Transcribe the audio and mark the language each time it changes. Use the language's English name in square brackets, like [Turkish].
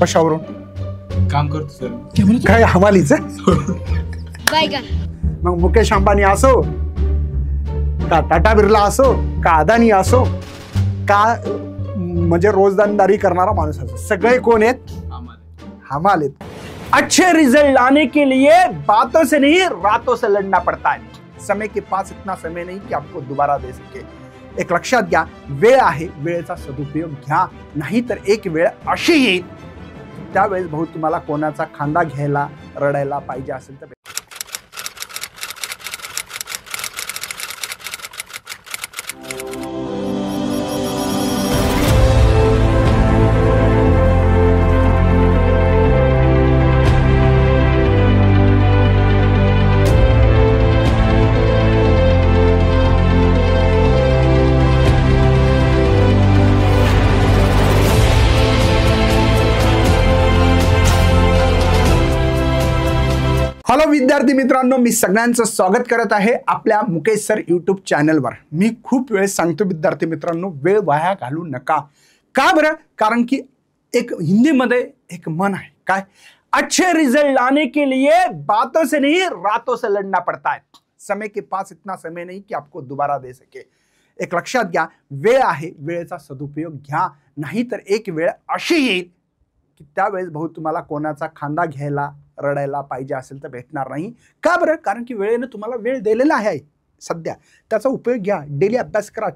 [Marathi] कशावरून काम करतो सर. काय हमालीच? मग मुकेश अंबानी असो का टाटा बिर्ला असो का अदानी असो का म्हणजे रोजदारी करणारा माणूस असो, सगळे कोण आहेत? हमाल आहेत. [Hindi] अच्छे रिजल्ट लाने के लिए बातों से नहीं रातों से लड़ना पड़ता है. समय के पास इतना समय नहीं कि आपको दोबारा दे सके. [Marathi] एक लक्षात घ्या, वेळ आहे, वेळेचा सदुपयोग घ्या, नाही तर एक वेळ अशी येईल त्यावेळेस भाऊ तुम्हाला कोणाचा खांदा घ्यायला रडायला पाहिजे असेल तर. हॅलो विद्यार्थी मित्रांनो, मी सगळ्यांचं स्वागत करत आहे आपल्या मुकेश सर यूट्यूब चॅनलवर. मी खूप वेळेस सांगतो विद्यार्थी मित्रांनो, वेळ वाया घालू नका. का बरं? कारण की एक हिंदीमध्ये एक म्हण आहे, काय? [Hindi] अच्छे रिजल्ट लाने के लिए बातों से नहीं रातों से लड़ना पड़ता है. समय के पास इतना समय नहीं कि आपको दोबारा दे सके. [Marathi] एक लक्षात घ्या, वेळ आहे, वेळेचा सदुपयोग घ्या, नाही तर एक वेळ अशी येईल की त्यावेळेस भाऊ तुम्हाला कोणाचा खांदा घ्यायला रडायला पाहिजे असेल तर भेटणार नाही. का बरं? कारण की वेळेने तुम्हाला वेळ दिलेला आहे सध्या, त्याचा उपयोग घ्या. डेली अभ्यास करा.